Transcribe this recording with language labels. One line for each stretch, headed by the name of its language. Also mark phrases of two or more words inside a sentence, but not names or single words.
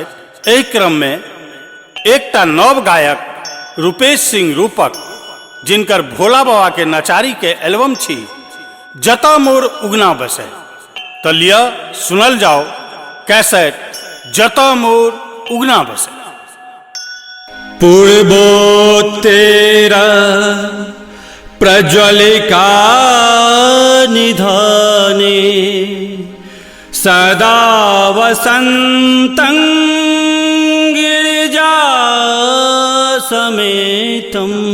Maithili: एहि क्रम में एकटा नव गायक रूपेश सिंह रूपक जिनकर भोला बाबा के नचारी के एल्बम छी जता मोर उगना बसे, तो लिया सुनल जाओ कैसेट जता मोर उगना बसे।
Sanskrit: पूर्वो तेरा प्रज्वलिका निधाने सदा वसन्तं गिरिजा समेतं